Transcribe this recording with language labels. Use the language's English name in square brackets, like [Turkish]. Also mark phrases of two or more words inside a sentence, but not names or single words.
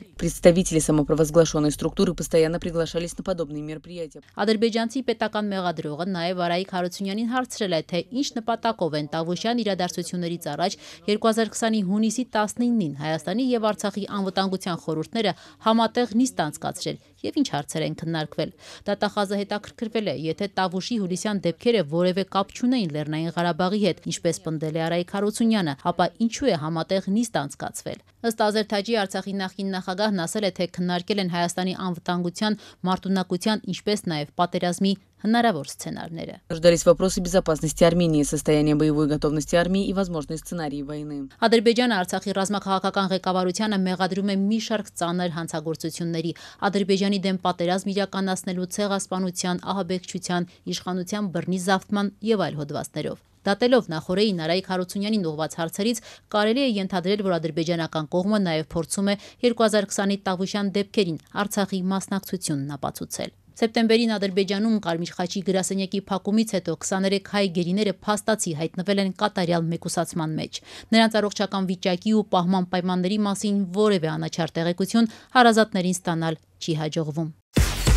[Russian] Представители самопровозглашенной структуры постоянно приглашались на подобные мероприятия. [Armenian] Ադրբեջանցի պետական մեղադրողը նաև Արայիկ Հարությունյանին հարցրել է, թե ինչ նպատակով են Տավուշյան իրադարձություններից առաջ 2020-ի հունիսի 19-ին Հայաստանի եւ Արցախի անվտանգության խորհուրդները համատեղ նիստ անցկացրել եւ ինչ հարցեր են քննարկվել։ Դատախազը հետաքրքրվել է, եթե Տավուշի հուլիսյան դեպքերը որևէ կապ չունեին Լեռնային Ղարաբաղի հետ, ինչպես պնդել է Արայիկ Հարությունյանը, ապա ինչու է համատեղ նիստ անցկացվել։ Ըստ Ազերթաջի Արցախի նախկին նախագահն ասել է, թե քննարկել են Հայաստանի անվտանգության, մարտունակության, ինչպես նաև պատերազմի հնարավոր սցենարները։ [Russian] Обсуждались вопросы безопасности Армении, состояние боевой готовности армии и возможные сценарии войны. [Armenian] Ադրբեջանը Արցախի ռազմաքաղաքական ղեկավարությանը մեղադրում է մի շարք ծանր հանցագործությունների, Ադրբեջանի դեմ պատերազմ իրականացնելու ցեղասպանության, ահաբեկչության, իշխանության բռնի զավթման եւ այլ հոդվածներով։ Դատելով նախորդին Արայիկ Հարությունյանին ուղղված հարցերից կարելի է ենթադրել, որ ադրբեջանական կողմը նաև փորձում է 2020-ի Տավուշյան դեպքերին Արցախի մասնակցությունն ապացուցել։ Սեպտեմբերին Ադրբեջանում Կարմիր խաչի գրասենյակի փակումից հետո 23 հայ գերիները փաստացի հայտնվել են կատարյալ մեկուսացման մեջ։ Նրանց առողջական վիճակի ու պահման պայմանների մասին որևէ անաչառ տեղեկություն հարազատներին ստանալ չի հաջողվում։